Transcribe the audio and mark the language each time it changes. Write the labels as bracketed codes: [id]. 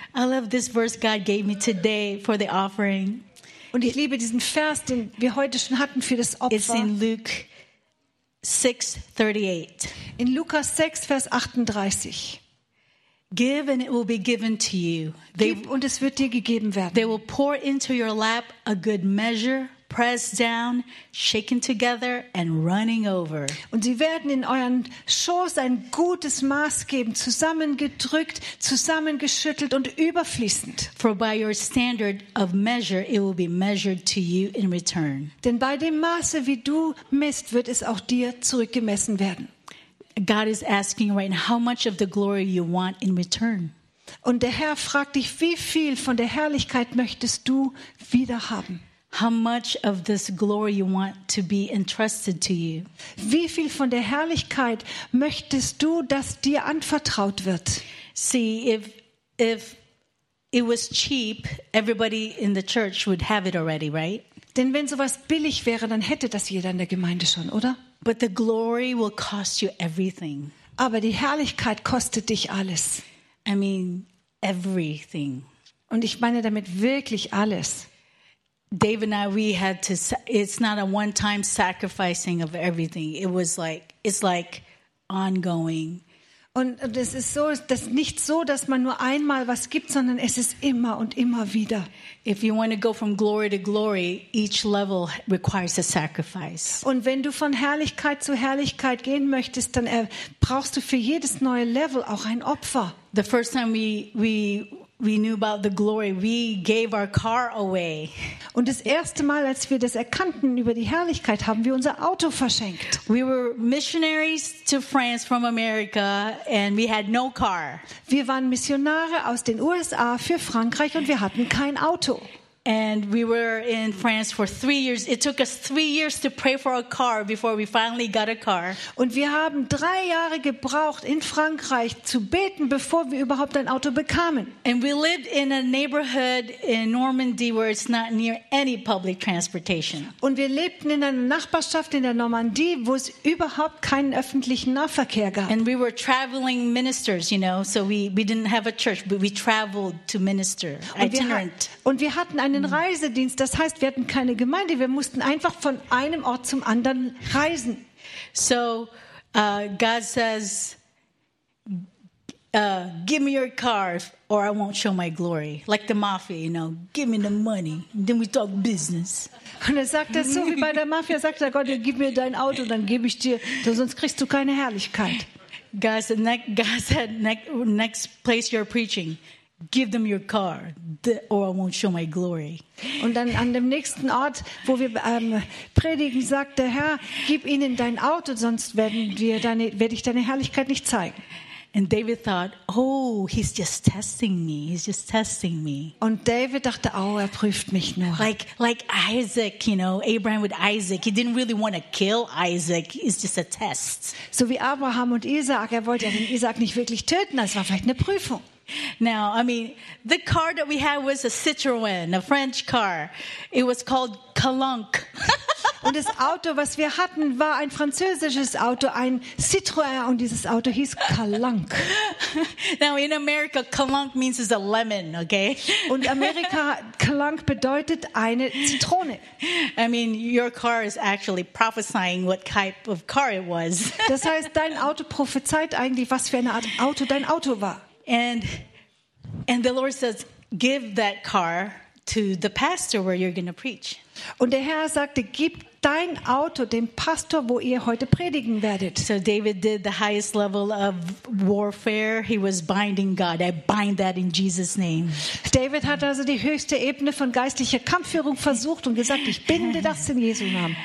[en] I love this verse God gave me today for the offering. [de] Und ich liebe diesen Vers, den wir heute schon hatten für das Opfer. [en] It's in Luke 6:38. [de] In Lukas 6, Vers 38. [en] Give and it will be given to you. [de] Gib und es wird dir gegeben werden. [en] They will pour into your lap a good measure, pressed down, shaken together and running over. [de] Und sie werden in euren Schoß ein gutes Maß geben, zusammengedrückt, zusammengeschüttelt und überfließend. [en] For by your standard of measure it will be measured to you in return. [de] Denn bei dem Maße, wie du misst, wird es auch dir zurückgemessen werden. [en] God is asking right now how much of the glory you want in return. [de] Und der Herr fragt dich, wie viel von der Herrlichkeit möchtest du wieder haben? [en] How much of this glory you want to be entrusted to you? [de] Wie viel von der Herrlichkeit möchtest du, dass dir anvertraut wird? [en] See, if it was cheap, everybody in the church would have it already, right? [de] Denn wenn sowas billig wäre, dann hätte das jeder in der Gemeinde schon, oder? [en] But the glory will cost you everything. [de] Aber die Herrlichkeit kostet dich alles. [en] I mean everything. [de] Und ich meine damit wirklich alles. [en] Dave and I, we had to. It's not a one-time sacrificing of everything. It was like it's like ongoing. [de] Und es ist so, dass nicht so, dass man nur einmal was gibt, sondern es ist immer und immer wieder. [en] If you want to go from glory to glory, each level requires a sacrifice. [de] Und wenn du von Herrlichkeit zu Herrlichkeit gehen möchtest, dann brauchst du für jedes neue Level auch ein Opfer. [en] The first time we knew about the glory, we gave our car away. [de] Und das erste Mal, als wir das erkannten über die Herrlichkeit, haben wir unser Auto verschenkt. [en] We were missionaries to France from America and we had no car. [de] Wir waren Missionare aus den USA für Frankreich und wir hatten kein Auto. [en] And we were in France for 3 years. It took us 3 years to pray for a car before we finally got a car. [de] Und wir haben 3 Jahre gebraucht in Frankreich zu beten, bevor wir überhaupt ein Auto bekamen. [en] And we lived in a neighborhood in Normandy where it's not near any public transportation. [de] Und wir lebten in einer Nachbarschaft in der Normandie, wo es überhaupt keinen öffentlichen Nahverkehr gab. [en] And we were traveling ministers, you know, so we didn't have a church, but we traveled to minister itinerant. [de] Und wir hatten einen Reisedienst, das heißt, wir hatten keine Gemeinde, wir mussten einfach von einem Ort zum anderen reisen. [en] So, God says, give me your car or I won't show my glory. Like the Mafia, you know, give me the money, then we talk business. [de] Und er sagt das so wie bei der Mafia, sagt er, Gott, gib mir dein Auto, dann gebe ich dir, sonst kriegst du keine Herrlichkeit. [en] God said, next place you're preaching, give them your car, or I won't show my glory. [de] Und dann an dem nächsten Ort, wo wir predigen, sagt der Herr, gib ihnen dein Auto, sonst werde ich deine Herrlichkeit nicht zeigen. [en] And David thought, oh, he's just testing me. He's just testing me. [de] Und David dachte, oh, prüft mich nur. [en] Like Isaac, you know, Abraham with Isaac. He didn't really want to kill Isaac. It's just a test. [de] So wie Abraham und Isaac, er wollte ja den Isaac nicht wirklich töten. Das war vielleicht eine Prüfung. [en] Now, I mean, the car that we had was a Citroën, a French car. It was called Calanque. [de] Und das Auto, was wir hatten, war ein französisches Auto, ein Citroën, und dieses Auto hieß Calanque. [en] Now, in America, Calanque means it's a lemon, okay? [de] Und Amerika, Calanque bedeutet eine Zitrone. [en] I mean, your car is actually prophesying what type of car it was. [de] Das heißt, dein Auto prophezeit eigentlich, was für eine Art Auto dein Auto war. [en] And the Lord says, give that car to the pastor where you're going to preach. [de] Und der Herr sagte, gib dein Auto dem Pastor, wo ihr heute predigen werdet. [en] So David did the highest level of warfare. He was binding God. I bind that in Jesus' name. [de] David hat also die höchste Ebene von geistlicher Kampfführung versucht und gesagt, ich binde das in Jesu Namen.